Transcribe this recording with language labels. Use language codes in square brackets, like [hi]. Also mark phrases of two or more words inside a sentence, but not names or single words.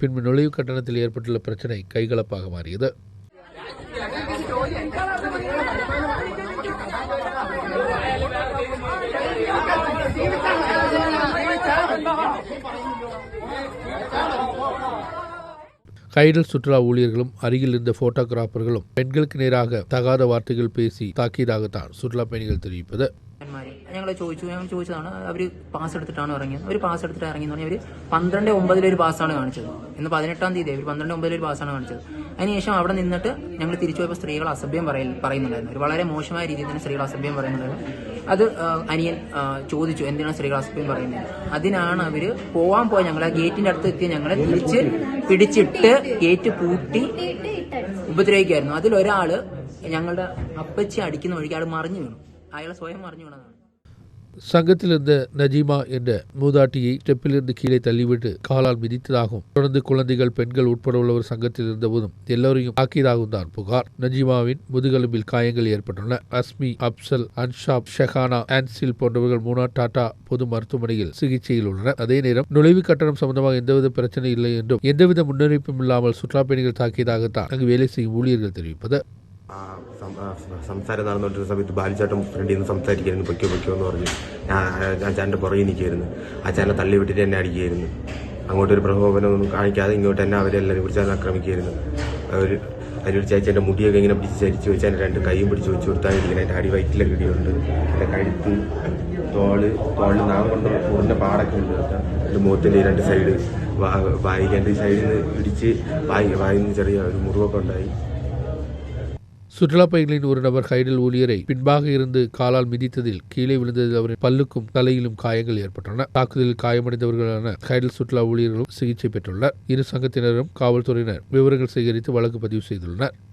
[ta] பின்பு நுழைவு கட்டணத்தில் ஏற்பட்டுள்ள பிரச்சனை கைகலப்பாக மாறியது. கைடல் சுற்றுலா ஊழியர்களும் அருகில் இருந்த போட்டோகிராஃபர்களும் பெண்களுக்கு நேராக தகாத வார்த்தைகள் பேசி தாக்கியதாகத்தான் சுற்றுலா பயணிகள் தெரிவிப்பது. [ml] ഞങ്ങൾ ചോദിച്ചതാണ്. അവർ പാസ് എടുത്തിട്ടാണ് ഇറങ്ങിയത്. അവർ പാസ് എടുത്തിട്ട് ഇറങ്ങിയെന്ന് പറഞ്ഞാൽ അവർ 12/9 ഒരു പാസ്സാണ് കാണിച്ചത്. ഇന്ന് 18-ാം തീയതി അവർ 12/9 ഒരു പാസ്സാണ് കാണിച്ചത്. അതിനുശേഷം അവിടെ നിന്നിട്ട് ഞങ്ങൾ തിരിച്ചു പോയപ്പോൾ സ്ത്രീകൾ അസഭ്യം പറയുന്നുണ്ടായിരുന്നു. ഒരു വളരെ മോശമായ രീതിയിൽ തന്നെ സ്ത്രീകൾ അസഭ്യം പറയുന്നുണ്ടായിരുന്നു. അത് അനിയൻ ചോദിച്ചു, എന്തിനാണ് സ്ത്രീകൾ അസഭ്യം പറയുന്നത്. അതിനാണ് അവർ പോവാൻ പോയ ഞങ്ങൾ ആ ഗേറ്റിന്റെ അടുത്ത് എത്തിയ ഞങ്ങളെ തിരിച്ച് പിടിച്ചിട്ട് ഗേറ്റ് പൂട്ടി ഉപദ്രവിക്കായിരുന്നു. അതിലൊരാള് ഞങ്ങളുടെ അപ്പച്ചി അടിക്കുന്ന വഴിക്ക് ആൾ മറിഞ്ഞു വീണു. അയാൾ സ്വയം മറിഞ്ഞു വീണതാണ്. [ta] சங்கத்தில் இருந்த நஜீமா என்ற மூதாட்டியை ஸ்டெப்பிலிருந்து கீழே தள்ளிவிட்டு காலால் மிதித்ததாகவும், தொடர்ந்து குழந்தைகள், பெண்கள் உட்பட உள்ளவர் சங்கத்தில் இருந்தபோதும் எல்லோரையும் தாக்கியதாகவும் தான் புகார். நஜீமாவின் முதுகெலும்பில் காயங்கள் ஏற்பட்டுள்ளன. அஸ்மி, அப்சல், அன்ஷாப், ஷெஹானா, ஆன்சில் போன்றவர்கள் மூணார் டாடா பொது மருத்துவமனையில் சிகிச்சையில் உள்ளனர். அதே நேரம் நுழைவு கட்டணம் சம்பந்தமாக எந்தவித பிரச்சனை இல்லை என்றும் எந்தவித முன்னறிவிப்பும் இல்லாமல் சுற்றுலா பயணிகள் தாக்கியதாகத்தான் அங்கு வேலை செய்யும் ஊழியர்கள் தெரிவிப்பது. [ml] സംസാരം നടന്നുകൊണ്ടിരുന്ന സമയത്ത് ബാലിച്ചാട്ടം ഫ്രണ്ടിൽ നിന്ന് സംസാരിക്കായിരുന്നു. പൊയ്ക്കോ എന്ന് പറഞ്ഞു. ഞാൻ ചാൻ്റെ പുറകെ നിൽക്കുകയായിരുന്നു. ആ ചാനെ തള്ളി വിട്ടിട്ട് എന്നെ അടിക്കുകയായിരുന്നു. അങ്ങോട്ടൊരു പ്രകോപനമൊന്നും കാണിക്കാതെ ഇങ്ങോട്ട് എന്നെ അവരെല്ലാവരും പിടിച്ചാൽ ആക്രമിക്കുകയായിരുന്നു. അതിലൊരു ചേച്ചി മുടിയൊക്കെ ഇങ്ങനെ പിടിച്ച് ചരിച്ച് വെച്ച് എൻ്റെ 2 കൈയും പിടിച്ച് വെച്ച് കൊടുത്തായിരിക്കണം. എൻ്റെ അടി വയറ്റിലൊക്കെ ഇടിയുണ്ട്. എൻ്റെ കഴുത്ത്, തോളിൽ നാം കൊണ്ട് മുറിഞ്ഞ പാടൊക്കെ ഉണ്ട്. എൻ്റെ മുഖത്തിൻ്റെ 2 സൈഡ്, വായിക്ക് എൻ്റെ സൈഡിൽ നിന്ന് ഇടിച്ച് വായിൽ നിന്ന് ചെറിയ ഒരു മുറിവൊക്കെ ഉണ്ടായി. [ta] சுற்றுலா பயணிகளின் ஒரு நபர் கைடல் ஊழியரை பின்பாக இருந்து காலால் மிதித்ததில் கீழே விழுந்ததில் அவரின் பல்லுக்கும் தலையிலும் காயங்கள் ஏற்பட்டுள்ளன. தாக்குதலில் காயமடைந்தவர்களான கைடல் சுற்றுலா ஊழியர்களும் சிகிச்சை பெற்றுள்ளனர். இரு சங்கத்தினரும் காவல்துறையினர் விவரங்கள் சேகரித்து வழக்கு பதிவு செய்துள்ளனர்.